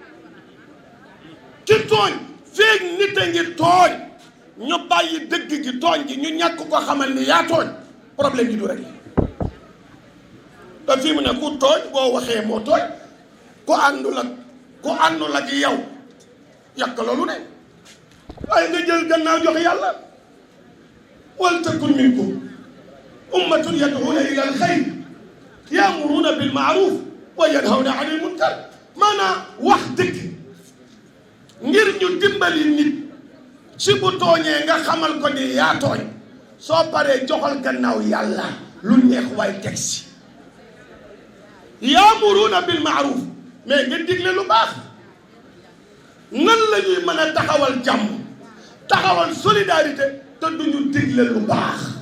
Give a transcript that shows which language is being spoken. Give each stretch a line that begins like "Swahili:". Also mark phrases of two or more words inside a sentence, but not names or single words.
Wolof: ki tooñ feeg nit a ngi tooñ ñu bàyyi dëgg gi tooñ gi ñu ñàkk ko xamal ni yaa tooñ problème yi du rek te fii mu ne ku tooñ boo waxee moo tooñ ku àndul ak yow yàq loolu ne waaye nga jël gannaaw jox yàlla
Arabic: ولتكن منكم أمة يدعون إلى الخير يأمرون بالمعروف وينهون عن المنكر
Wolof: maanaam wax dëgg ngir ñu dimbali nit ci bu tooñee nga xamal ko ni yaa tooñ soo paree joxal gannaaw yàlla lu neex waay teg si
Arabic: يأمرون بالمعروف
Wolof: mais nga digle lu baax nan la ñuy mën a taxawal jàmm taxawal solidarité te duñu digle lu baax